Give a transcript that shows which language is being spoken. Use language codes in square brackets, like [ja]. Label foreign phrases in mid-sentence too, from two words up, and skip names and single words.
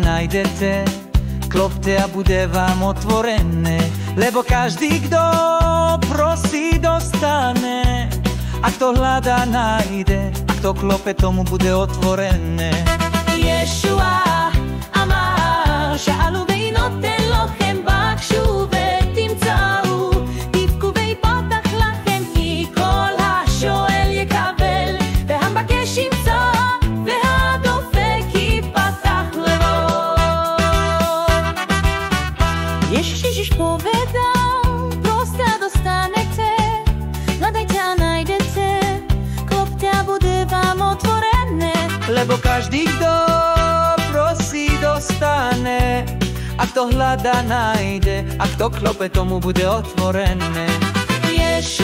[sk] nájdete, klopte a bude vám otvorené, lebo každý, kto prosí, dostane, a kto hľadá, nájde, a kto klope, tomu bude otvorené. [he] ישוע אמר שאלו וינותן לכם, בקשו ותמצאו, דפקו ויפתח לכם, מכל השואל יקבל, והמבקש ימצא, והדופק ייפתח לו. [sk] Ježiš povedal, proste a dostanete, hľadajte a nájdete, klopte a bude vám otvorené, Lebo každý, kto prosí, dostane, a kto hľadá, nájde, a kto klope, tomu bude otvorené.